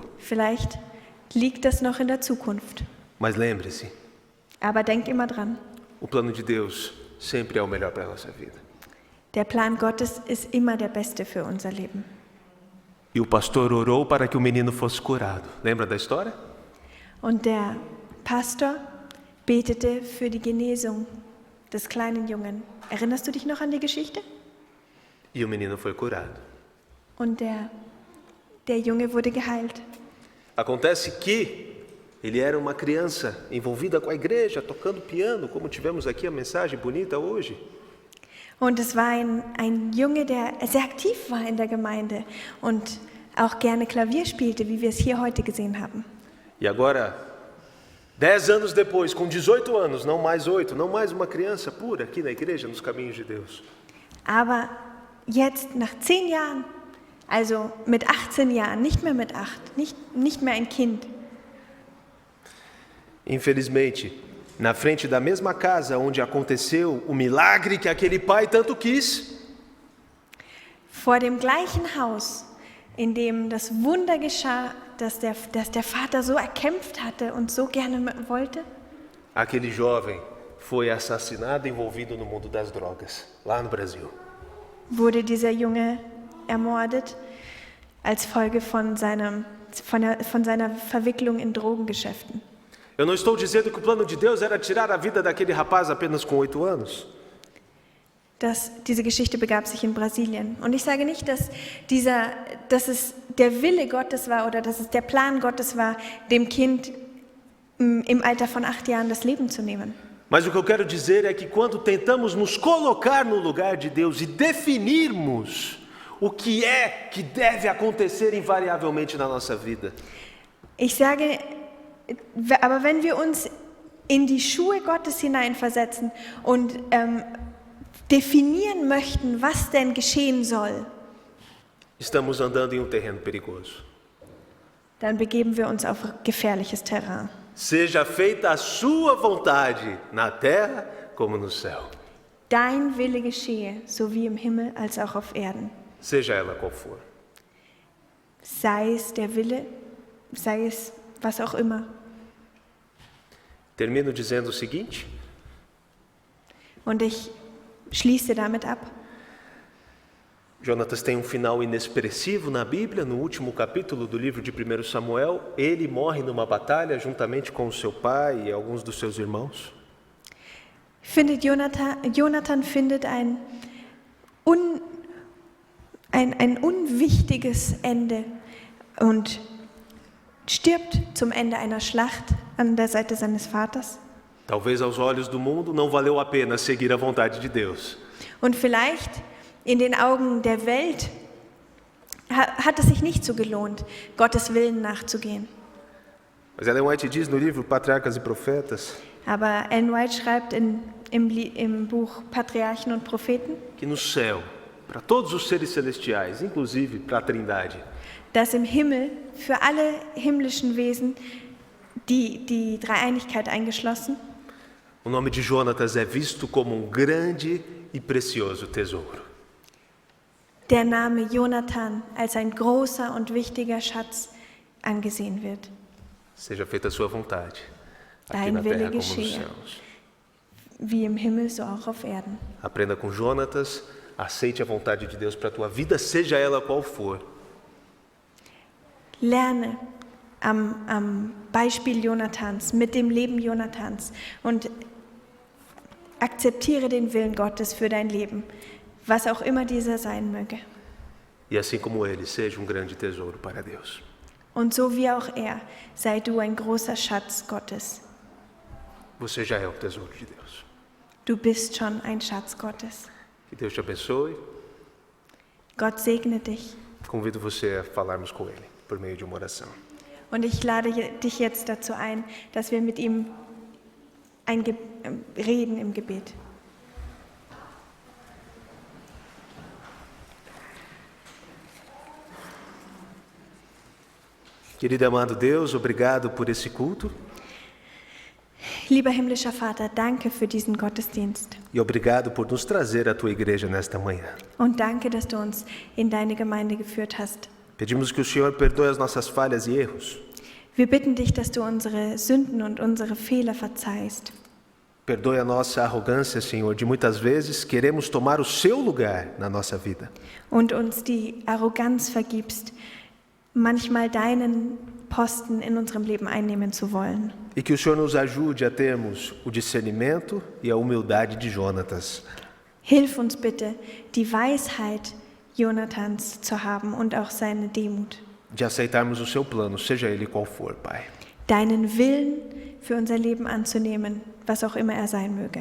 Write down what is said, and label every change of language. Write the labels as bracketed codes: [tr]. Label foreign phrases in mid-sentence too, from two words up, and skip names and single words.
[de] Vielleicht liegt das noch in der Zukunft. [pt] Mas lembre-se, [de] Aber denk immer dran, [pt] o plano de Deus sempre é o melhor para a nossa vida. [de] der Plan Gottes ist immer der beste für unser Leben. [pt] E o pastor orou para que o menino fosse curado. Lembra da história? [de] Und der Pastor betete für die Genesung des kleinen Jungen. Erinnerst du dich noch an die Geschichte? [pt] E o menino foi curado. [de] Und der Junge wurde geheilt. [pt] Acontece que ele era uma criança envolvida com a igreja, tocando piano, como tivemos aqui a mensagem bonita hoje. [de] Und es war ein Junge, der sehr aktiv war in der Gemeinde und auch gerne Klavier spielte, wie wir es hier heute gesehen haben. [pt] E agora, 10 anos depois, com 18 anos, não mais 8, não mais uma criança pura aqui na igreja, nos caminhos de Deus. [de] Aber jetzt, nach 10 Jahren, also mit 18 Jahren, nicht mehr mit 8, nicht mehr ein Kind, [pt] Infelizmente, na frente da mesma casa onde aconteceu o milagre que aquele pai tanto quis, [de] vor dem gleichen Haus, in dem das Wunder geschah, das der Vater so erkämpft hatte und so gerne wollte, [pt] aquele jovem foi assassinado envolvido no mundo das drogas, lá no Brasil. [de] wurde dieser Junge ermordet als Folge von seiner Verwicklung in Drogengeschäften. [pt] Eu não estou dizendo que o plano de Deus era tirar a vida daquele rapaz apenas com 8 anos. [de] Diese Geschichte begab sich in Brasilien. Und ich sage nicht, dass es der Wille Gottes war oder dass es der Plan Gottes war, dem Kind im Alter von 8 Jahren das Leben zu nehmen. [pt] Mas o que eu quero dizer é que quando tentamos nos colocar no lugar de Deus e definirmos o que é que deve acontecer invariavelmente na nossa vida, [de] Ich sage, aber wenn wir uns in die Schuhe Gottes hineinversetzen und definieren möchten, was denn geschehen soll, [pt] estamos andando em terreno perigoso. [de] dann begeben wir uns auf gefährliches Terrain. [pt] Seja feita a sua vontade, na terra como no céu. [de] Dein Wille geschehe, so wie im Himmel als auch auf Erden. [pt] Seja ela qual for. [de] Sei es der Wille, sei es was auch immer. [pt] Termino dizendo o seguinte: [de] Und ich schließe damit ab. [pt] Jonatas tem um final inexpressivo na Bíblia, no último capítulo do livro de 1 Samuel. Ele morre numa batalha juntamente com o seu pai e alguns dos seus irmãos. [de] Jonathan findet ein unwichtiges Ende und stirbt zum Ende einer Schlacht an der Seite seines Vaters. [pt] Talvez aos olhos do mundo não valeu a pena seguir a vontade de Deus. [de] Und vielleicht in den Augen der Welt hat es sich nicht so gelohnt, Gottes Willen nachzugehen. [pt] Mas Ellen White diz no livro Patriarcas e Profetas [de] Aber Ellen White schreibt im Buch Patriarchen und Propheten, [pt] que no céu, para todos os seres celestiais, inclusive para a Trindade, [de] dass im Himmel für alle himmlischen Wesen, die Dreieinigkeit eingeschlossen, [pt] o nome de Jonatas é visto como um grande e precioso tesouro. [de] der Name Jonathan als ein großer und wichtiger Schatz angesehen wird. [pt] Seja feita a sua vontade, aqui [de] Dein [pt] na [de] Wille [pt] terra como nos [de] geschehe. [pt] céus. [de] Wie im Himmel, so auch auf Erden. [pt] Aprenda com Jonatas, aceite a vontade de Deus para a tua vida, seja ela qual for. [de] Lerne am Beispiel Jonathans, mit dem Leben Jonathans und akzeptiere den Willen Gottes für dein Leben, was auch immer dieser sein möge. [pt] E assim como ele, seja um grande tesouro para Deus. [de] Und so wie auch er, sei du ein großer Schatz Gottes. [pt] Você já é um tesouro de Deus. [de] Du bist schon ein Schatz Gottes. [pt] Que Deus te abençoe. [de] Gott segne dich. [pt] Convido você a falarmos com Ele por meio de uma oração. [de] Und ich lade dich jetzt dazu ein, dass wir mit ihm reden im Gebet. [pt] Querido e amado Deus, obrigado por esse culto [de] Lieber himmlischer Vater, danke für diesen Gottesdienst. [pt] e obrigado por nos trazer à tua igreja nesta manhã. [de] Und danke, dass du uns in deine Gemeinde geführt hast. [pt] Pedimos que o Senhor perdoe as nossas falhas e erros. [de] Wir bitten dich, dass du unsere Sünden und unsere Fehler verzeihst. [pt] Perdoe a nossa arrogância, Senhor, de muitas vezes queremos tomar o seu lugar na nossa vida. [de] Und uns die Arroganz vergibst, manchmal deinen Posten in unserem Leben einnehmen zu wollen. [pt] E que o Senhor nos ajude a termos o discernimento e a humildade de Jonatas. [de] Hilf uns bitte, die Weisheit Jonathans zu haben und auch seine Demut. [pt] De aceitarmos o seu plano, seja ele qual for, Pai. [de] Deinen Willen für unser Leben anzunehmen, was auch immer er sein möge.